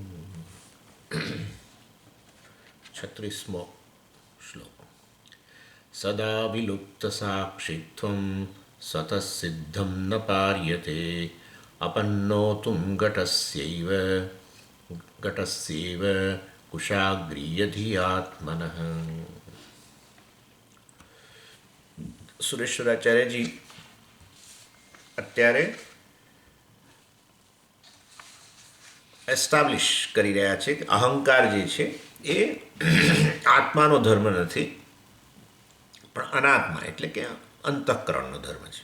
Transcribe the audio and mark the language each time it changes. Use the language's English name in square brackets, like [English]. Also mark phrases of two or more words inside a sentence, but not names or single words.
[Sanskrit] 36 श्लोक सदा विलुप्तसाक्षित्वं स्वतःसिद्धं न पार्यते अपन्नोतुं घटस्यैव कुशाग्रीयधियात्मनः. [Gujarati] સુરેશ્વરાચાર્યજી અત્યારે એસ્ટાબ્લિશ કરી રહ્યા છે કે અહંકાર જે છે એ આત્માનો ધર્મ નથી પણ અનાત્મા એટલે કે અંતઃકરણનો ધર્મ છે.